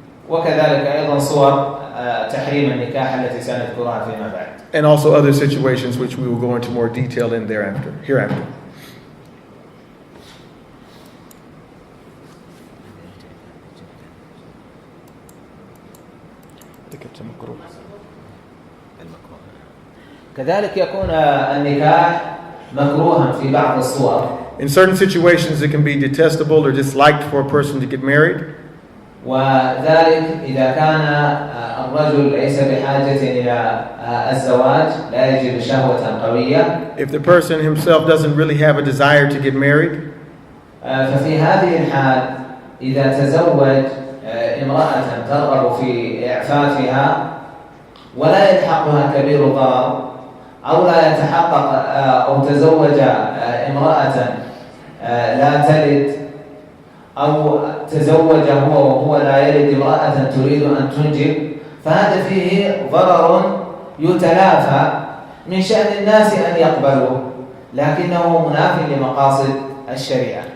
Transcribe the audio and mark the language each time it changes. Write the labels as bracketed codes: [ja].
[ar] وكذلك أيضا صور تحريم النكاح التي سنذكرها فيما بعد. [en] And also other situations which we will go into more detail in hereafter. [ar] كذلك يكون النكاح مكروها في بعض الصور. [en] In certain situations it can be detestable or disliked for a person to get married. [ar] وذلك إذا كان الرجل ليس بحاجة إلى الزواج لا يجد شهوة قوية. [en] If the person himself doesn't really have a desire to get married. [ar] ففي هذه الحال إذا تزوج امرأة ترغب في إعفافها ولا يلحقها كبير ضرر أو لا يتحقق أو تزوج امرأة لا تلد أو تزوج هو وهو لا يلد امرأة تريد أن تنجب فهذا فيه ضرر يتلافى من شأن الناس أن يقبلوه لكنه مناف لمقاصد الشريعة.